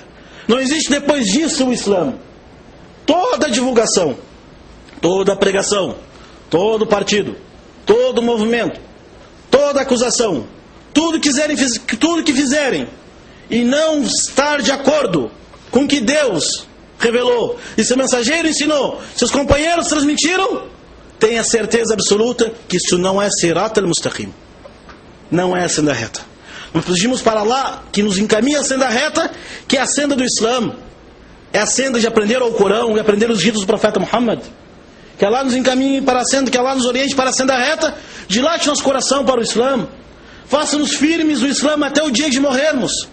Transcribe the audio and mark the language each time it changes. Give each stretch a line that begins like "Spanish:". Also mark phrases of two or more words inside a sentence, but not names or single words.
Portuguese: Não existe depois disso o Islã. Toda a divulgação, toda a pregação, todo partido, todo movimento, toda acusação, tudo que fizerem e não estar de acordo com o que Deus revelou e seu mensageiro ensinou, seus companheiros transmitiram, tenha certeza absoluta que isso não é
Arabic: صراط المستقيم,
Portuguese: não é a senda reta. Nós pedimos para Allah que nos encaminhe a senda reta, que é a senda do Islã, é a senda de aprender o Alcorão e aprender os ritos do profeta Muhammad. Que Allah nos encaminhe para a senda, que Allah nos oriente para a senda reta, dilate nosso coração para o Islã, faça-nos firmes no Islã até o dia de morrermos.